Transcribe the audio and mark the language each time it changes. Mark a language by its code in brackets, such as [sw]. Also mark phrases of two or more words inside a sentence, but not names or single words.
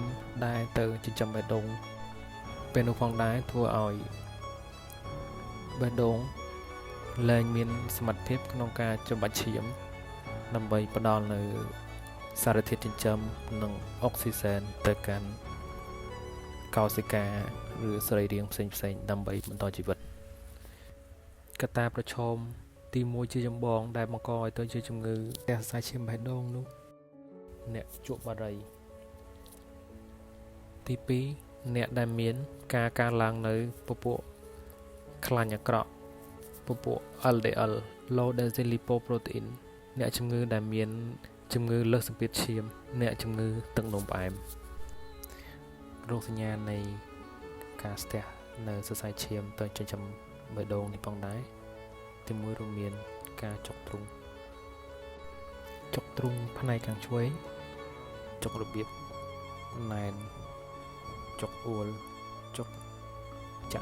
[km] ដែលទៅចិញ្ចឹមបេះដូងពេលនោះផងដែរធ្វើឲ្យបេះដូងលែងមានសមត្ថភាពក្នុងការចម្បាច់ឈាមដើម្បីផ្ដល់នៅសារធាតុចិញ្ចឹមនិងអុកស៊ីសែនទៅកាន់កោសិកាឬសរីរាង្គផ្សេងៗដើម្បីបន្តជីវិតកត្តាប្រឈមទី1ជាចម្បងដែលបង្កឲ្យទៅជាជំងឺសរសៃឈាមបេះដូងនោះអ្នកជក់បារី ទី2អ្នកដែលមានការកើនឡើងនៅពពួកខ្លាញ់អាក្រក់ពពួក [en] LDL low density lipoprotein [km] អ្នកជំងឺដែលមានជំងឺលើសសម្ពាធឈាមអ្នកជំងឺទឹកនោមផ្អែមរោគសញ្ញានៃការស្ទះនៅសរសៃឈាមទៅចិញ្ចឹមបេះដូងនេះផងដែរទីមួយរួមមានការចុកទ្រូង ផ្នែកខាងឆ្វេងចុករបៀបណែនចុកអួលចុកចា